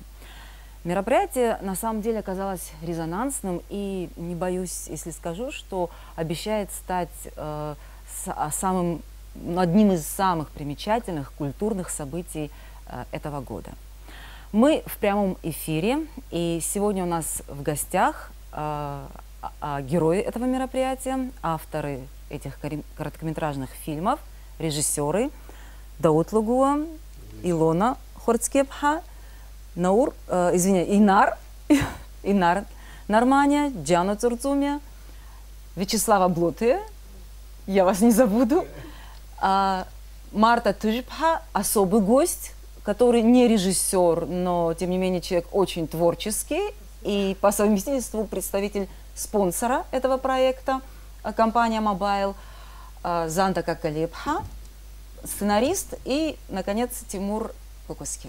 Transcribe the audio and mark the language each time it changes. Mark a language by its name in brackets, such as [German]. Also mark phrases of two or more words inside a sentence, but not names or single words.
[Russian] Мероприятие на самом деле оказалось резонансным и, не боюсь, если скажу, что обещает стать одним из самых примечательных культурных событий этого года. Мы в прямом эфире, и сегодня у нас в гостях герои этого мероприятия, авторы этих короткометражных фильмов, режиссеры Даут Лугуа, Илона Хорцкепха, Инар Нормания, Джана Цурцумия, Вячеслава Блотые, я вас не забуду, Марта Тужпха, особый гость, который не режиссер, но, тем не менее, человек очень творческий и по совместительству представитель спонсора этого проекта, компания Mobile, Занта Какалепха, сценарист и, наконец, Тимур Кокоскер.